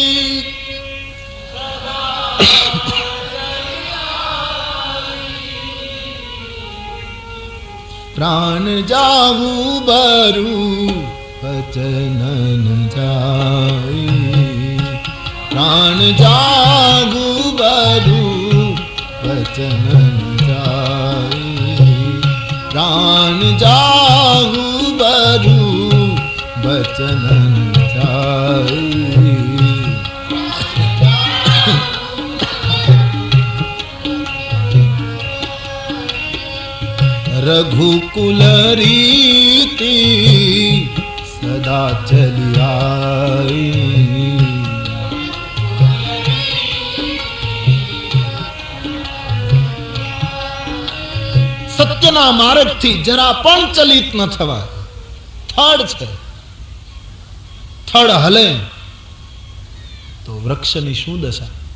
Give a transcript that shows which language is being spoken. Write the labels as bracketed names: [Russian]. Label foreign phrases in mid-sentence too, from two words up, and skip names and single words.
[Awadhi] प्रान जाहुँ बरु बचन न जाई, प्रान जाहुँ बरु बचन न जाई, प्रान जाहुँ बरु बचन न जाई. रघुकुल रीति सदा चली आई, [Gujarati] સત્યના માર્ગથી જરા પણ ચલિત ન થવાય. થડ છે, થડ હલે તો વૃક્ષની શું દશા.